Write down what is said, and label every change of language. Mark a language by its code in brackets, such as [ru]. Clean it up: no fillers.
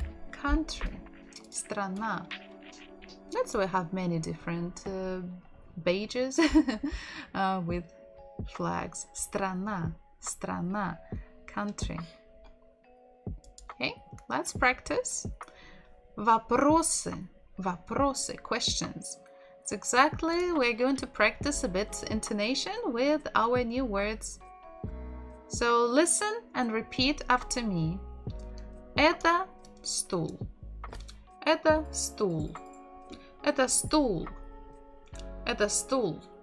[en] Country. Страна. That's why we have many different badges with flags. [ru] Страна. Страна, country. [en] Okay, let's practice. [ru] Вопросы, вопросы, questions. [en] It's exactly, we're going to practice a bit intonation with our new words. So listen and repeat after me. [ru] Это стул. Это стул. Это стул. Это стул.